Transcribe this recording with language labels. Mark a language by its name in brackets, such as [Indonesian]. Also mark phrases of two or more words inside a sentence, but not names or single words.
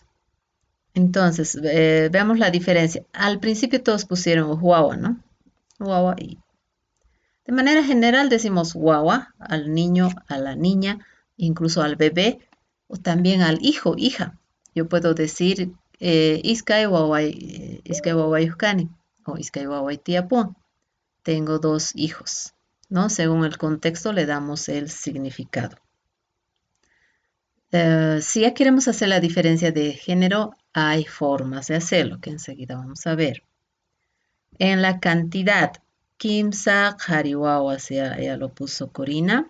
[Spanish] Entonces, veamos la diferencia. Al principio todos pusieron guagua, ¿no? Guagua. Y de manera general decimos guagua al niño, a la niña, incluso al bebé o también al hijo, hija. Yo puedo decir [Quechua] iskay waway yuskani [Spanish] o [Quechua] iskay waway tiapun. [Spanish] Tengo dos hijos, ¿no? Según el contexto le damos el significado. Si ya queremos hacer la diferencia de género, hay formas de hacerlo, que enseguida vamos a ver. En la cantidad, [Quechua] Kimsa Hariwawas, [Spanish] ya lo puso Corina.